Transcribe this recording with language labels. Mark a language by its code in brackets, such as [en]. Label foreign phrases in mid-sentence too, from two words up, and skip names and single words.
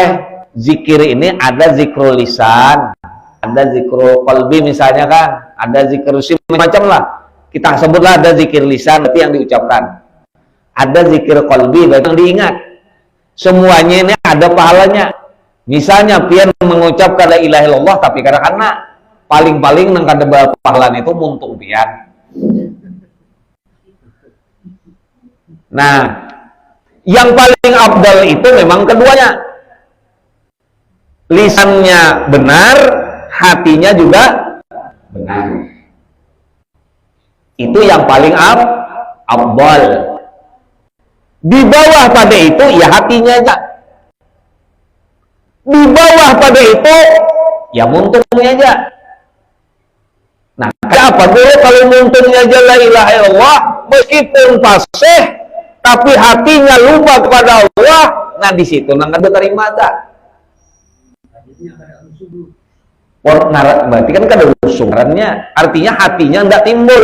[id] Zikir ini ada zikrul lisan, ada zikrul qalbi misalnya kan, ada zikrul macam lah. Kita sebutlah ada zikir lisan berarti yang diucapkan. Ada zikir qalbi berarti yang diingat. Semuanya ini ada pahalanya. [bjn] Misalnya pian mengucapkan [ar] لا إله إلا الله [bjn] tapi karena paling-paling nang kada pahala itu muntung pian. [id] Nah, yang paling afdal itu memang keduanya. Lisannya benar, hatinya juga benar. Itu yang paling afdal. Di bawah pada itu ya hatinya aja. [bjn] Di bawah pada itu ya muntungnya aja. Nah, kenapa dulu kalau muntungnya aja [ar] لا إله إلا الله [bjn] meskipun fasih tapi hatinya lupa kepada Allah, nah di situ nang kada terima tak. Berarti kan kada usurannya, artinya hatinya tidak timbul.